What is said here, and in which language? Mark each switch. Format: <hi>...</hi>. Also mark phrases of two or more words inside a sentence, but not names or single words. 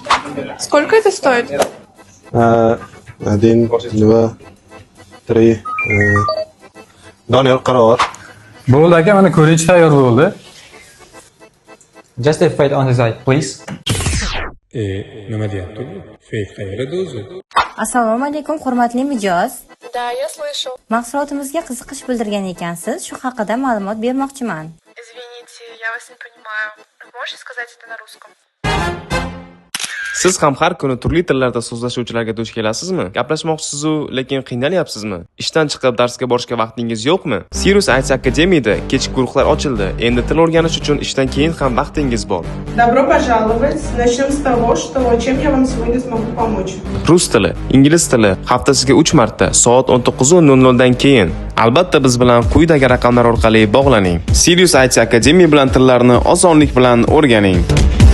<ru>Сколько это стоит? 1, 2, 3.</ru> <uz>Doniyor qaror. Bo'ldi aka, mana ko'rish tayyor bo'ldi.</uz> <en>Just a fade on the side, please.</en> <uz>Nima deyapti bu? Fake qayerda o'zi? Assalomu alaykum, hurmatli mijoz.</uz> <ru>Да, я слышал.</ru> <uz>Mahsulotimizga qiziqish bildirgan ekansiz, shu haqida ma'lumot bermoqchiman.</uz> <ru>Извините, я вас не понимаю. Можете сказать это на русском?</ru> <uz>Siz ham har kuni turli tillarda so'zlashuvchilarga duch kelasizmi? Gaplashmoqchisiz-u, lekin qiynalyapsizmi? Ishdan chiqib darsga borishga vaqtingiz yo'qmi? Sirius IT Academy'da kechki guruhlar ochildi. Endi til o'rganish uchun ishdan keyin ham vaqtingiz bor.</uz> <ru>Добро пожаловать. Начнем с того, что чем я вам сегодня смогу помочь.</ru> <uz>Rus tili, ingliz tili haftasiga 3 marta soat 19:00 dan keyin. Albatta biz bilan quyidagi raqamlar orqali bog'laning. Sirius IT Academy bilan tillarni osonlik bilan o'rganing.</uz>